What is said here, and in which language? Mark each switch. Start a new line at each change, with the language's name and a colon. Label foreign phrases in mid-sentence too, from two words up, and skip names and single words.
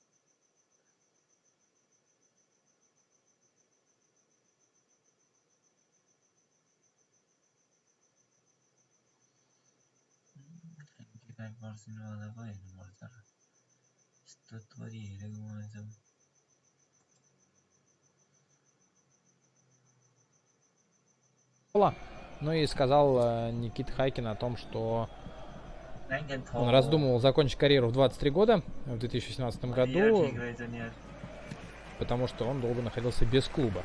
Nepali: वाला पो हेर्नुपर्छ र यस्तो थोरी हेरेको मलाई
Russian: Ну и сказал Никита Хайкин о том, что он раздумывал закончить карьеру в 23 года, в 2017 году, потому что он долго находился без клуба.